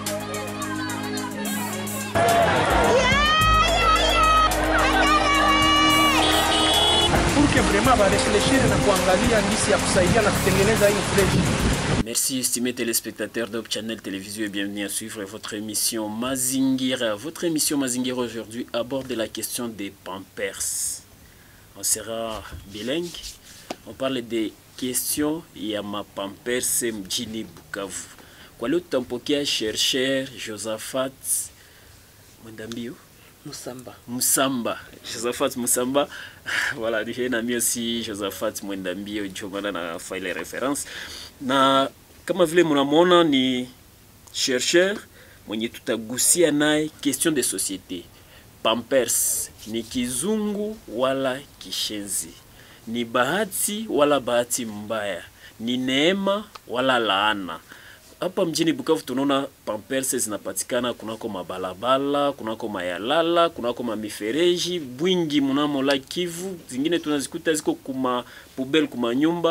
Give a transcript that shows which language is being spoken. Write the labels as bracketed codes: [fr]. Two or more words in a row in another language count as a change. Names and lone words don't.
[fr] Merci estimés téléspectateurs d'Op Channel Télévision et bienvenue à suivre votre émission Mazingira. Votre émission Mazingira aujourd'hui aborde la question des Pampers. On sera bilingue. On parle des questions [sw] ya ma Pampers mjini Bukavu. Kwa leo tutampokea chercheur Josaphat Mwendambio Musamba. [fr] Josaphat Musamba. Voilà, j'ai un ami aussi Josaphat Mwendambio Jomana na file référence. [sw] Na kama vile mnamwona ni chercheur mwenye tutagusia naye [fr] question de société. [sw] Pampers ni kizungu wala kishenzi? Ni bahati wala bahati mbaya? Ni neema wala laana? Hapa mjini Bukavu tunaona Pampers zinapatikana kunako mabalabala, kunako mayalala, kunako mamifereji, bwingi mnamo la Kivu, zingine tunazikuta ziko kuma poubelle kuma nyumba.